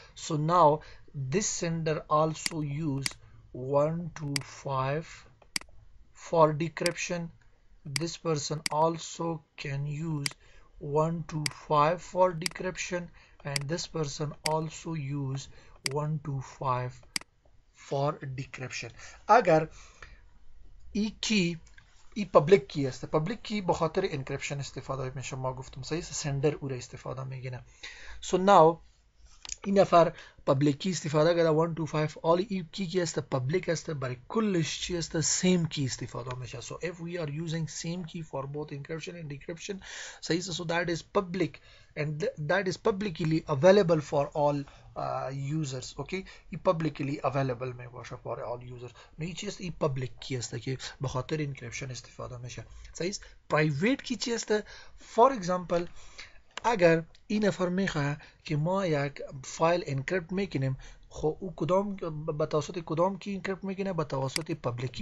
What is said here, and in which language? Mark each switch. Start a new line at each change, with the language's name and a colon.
English: So now this sender also use 125 for decryption. This person also can use 125 for decryption, and this person also use 125 for decryption.
Persian: اگر ای کی ای پبلیک کی است، پبلیک کی به خاطر انکریپشن استفاده میشه، ما گفتم صحیح، سندر او را استفاده میگیره.
English: So now
Persian: این نفر پبلیک کی استفاده کرده 125،
English: all
Persian: این کی است پبلیک است، برای کلش چی است؟ سیم کی استفاده میشه.
English: So if we are using same key for both encryption and decryption,
Persian: صحیح است،
English: so that is public and that is publicly available for all users. Okay,
Persian: این
English: publicly available
Persian: می باشه
English: for all users.
Persian: نه چی است؟ این public کی است که به خاطر انکریپشن استفاده میشه، صحیح است. private کی چی است؟
English: for example
Persian: اگر این نفر میخواه که ما یک فایل انکریپت میکنیم، خب او کدام به توسط کدام کی انکریپت میکنه؟ به توسط پبلیکی.